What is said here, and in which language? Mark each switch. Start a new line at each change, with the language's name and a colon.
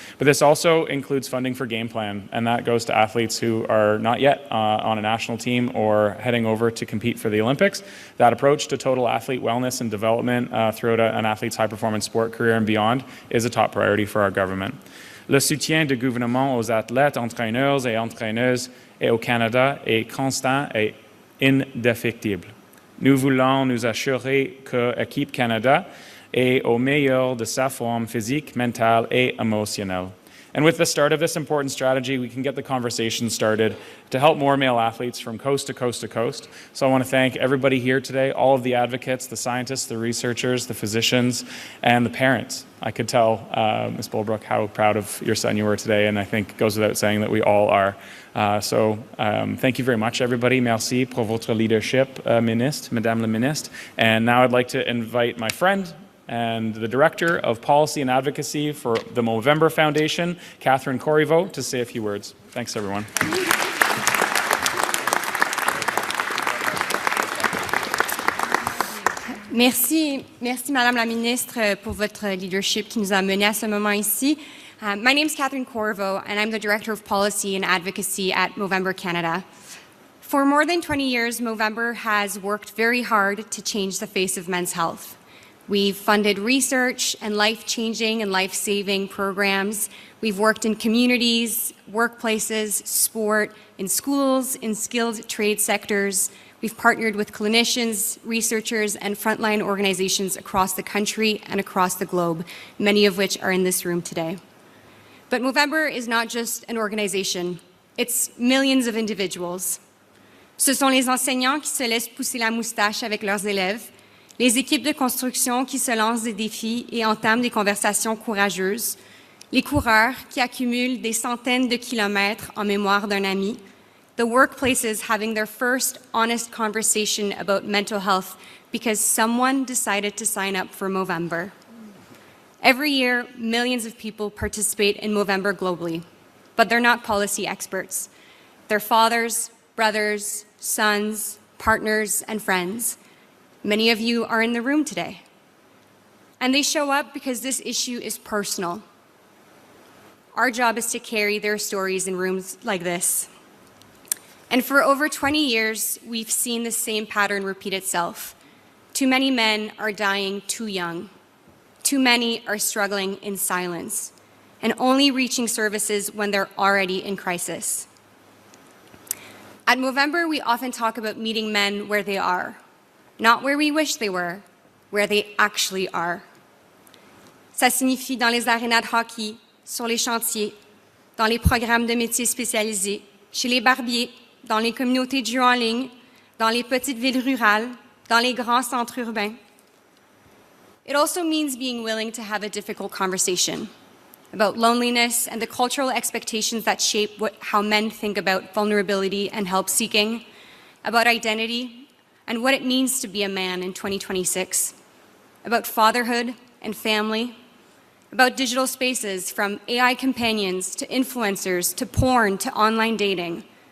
English: But this also includes funding for Game Plan, and that goes to athletes who are not yet on a national team or heading over to compete for the Olympics. That approach to total athlete wellness and development throughout an athlete's high-performance sport career and beyond is a top priority for our government.
French: Le soutien du gouvernement aux athlètes, entraîneurs et entraîneuses et au Canada est constant et indéfectible. Nous voulons nous assurer que Équipe Canada est au meilleur de sa forme physique, mentale et émotionnelle.
English: And with the start of this important strategy, we can get the conversation started to help more male athletes from coast to coast to coast. So I want to thank everybody here today, all of the advocates, the scientists, the researchers, the physicians, and the parents. I could tell, Ms. Bulbrook, how proud of your son you were today, and I think it goes without saying that we all are. So thank you very much, everybody.
French: Merci pour votre leadership, Ministre, Madame la Ministre.
English: And now I'd like to invite my friend and the Director of Policy and Advocacy for the Movember Foundation, Catherine Corriveau, to say a few words. Thanks, everyone.
French: Merci, Madame la Ministre, pour votre leadership qui nous a menés à ce moment ici.
English: My name is Catherine Corriveau, and I'm the Director of Policy and Advocacy at Movember Canada. For more than 20 years, Movember has worked very hard to change the face of men's health. We've funded research and life-changing and life-saving programs. We've worked in communities, workplaces, sport, in schools, in skilled trade sectors. We've partnered with clinicians, researchers, and frontline organizations across the country and across the globe, many of which are in this room today. But Movember is not just an organization. It's millions of individuals.
French: Ce sont les enseignants qui se laissent pousser la moustache avec leurs élèves, les équipes de construction qui se lancent des défis et entament des conversations courageuses, les coureurs qui accumulent des centaines de kilomètres en mémoire d'un ami,
English: the workplaces having their first honest conversation about mental health because someone decided to sign up for Movember. Every year, millions of people participate in Movember globally, but they're not policy experts. They're fathers, brothers, sons, partners, and friends. Many of you are in the room today. And they show up because this issue is personal. Our job is to carry their stories in rooms like this. And for over 20 years, we've seen the same pattern repeat itself. Too many men are dying too young. Too many are struggling in silence and only reaching services when they're already in crisis. At Movember, we often talk about meeting men where they are. Not where we wish they were, where they actually are.
French: Ça signifie dans les arénas de hockey, sur les chantiers, dans les programmes de métiers spécialisés, chez les barbiers, dans les communautés de jeux en ligne, dans les petites villes rurales, dans les grands centres urbains.
English: It also means being willing to have a difficult conversation about loneliness and the cultural expectations that shape how men think about vulnerability and help seeking, about identity and what it means to be a man in 2026, about fatherhood and family, about digital spaces from AI companions to influencers to porn to online dating.